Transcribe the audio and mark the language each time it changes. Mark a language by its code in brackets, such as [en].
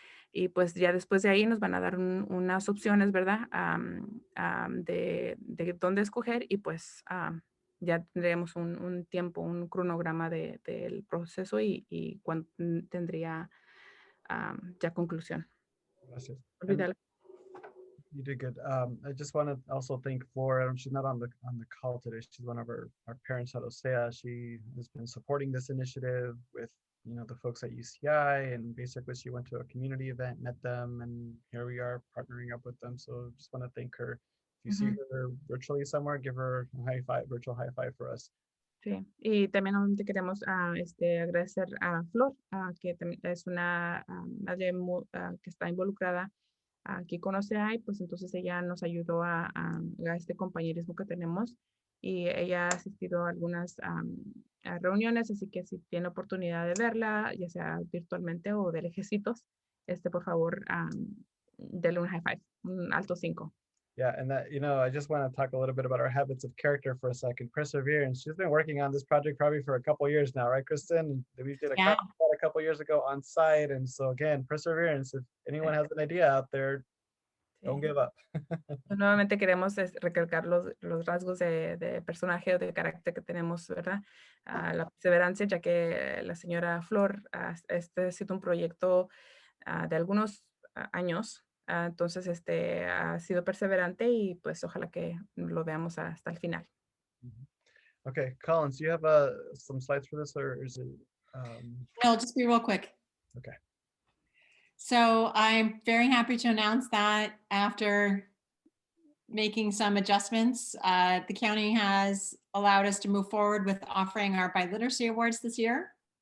[es] Y pues ya después de ahí nos van a dar unas opciones, ¿verdad? De dónde escoger, y pues ya tendríamos un tiempo, un cronograma del proceso y cuándo tendría ya conclusión. Gracias. Olvídalo. [en] You did good. I just want to also thank Flora. She's not on the call today. She's one of our parents at OCEAA. She has been supporting this initiative with the folks at UCI, and basically she went to a community event, met them, and here we are partnering up with them. So just want to thank her. If you see her virtually somewhere, give her a high five, virtual high five for us. [es] Sí, y también obviamente queremos agradecer a Flor, que es una madre que está involucrada aquí con OCEAA, y pues entonces ella nos ayudó a este compañerismo que tenemos, y ella ha asistido a algunas a reuniones, así que si tiene oportunidad de verla, ya sea virtualmente o de lejecitos, por favor, denle un high five, un alto 5. [en] Yeah, and that, I just want to talk a little bit about our habits of character for a second. Perseverance. She's been working on this project probably for a couple years now, right, Kristen? We did a couple years ago on site, and so again, perseverance. If anyone has an idea out there, don't give up. [es] Nuevamente queremos recalcar los rasgos de personaje o de carácter que tenemos, ¿verdad? La perseverancia, ya que la señora Flor, este ha sido un proyecto de algunos años. Entonces, ha sido perseverante, y pues ojalá que lo veamos hasta el final. [en] Okay, Collins, do you have some slides for this, or is it? No, just be real quick. Okay. So I'm very happy to announce that after making some adjustments, the county has allowed us to move forward with offering our biliteracy awards this year.